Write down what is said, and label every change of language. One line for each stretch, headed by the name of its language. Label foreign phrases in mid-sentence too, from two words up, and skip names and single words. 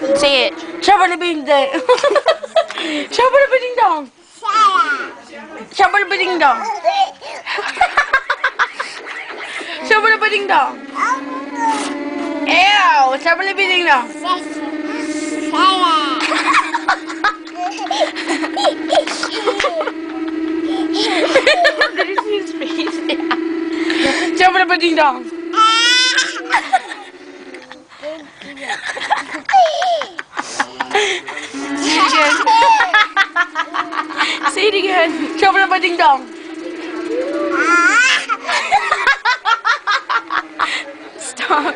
English: Say it. Shabba-da-bing dong. Shabba-da-ba-ding dong. Shabba-da-ba-ding dong. Shabba-da-ba-ding dong. Ew, shabba-da-ba-ding dong. Did you see his face? Yeah. Shabba-da-ba-ding dong. Say it again. Shabba-da-ba-ding dong. Stop.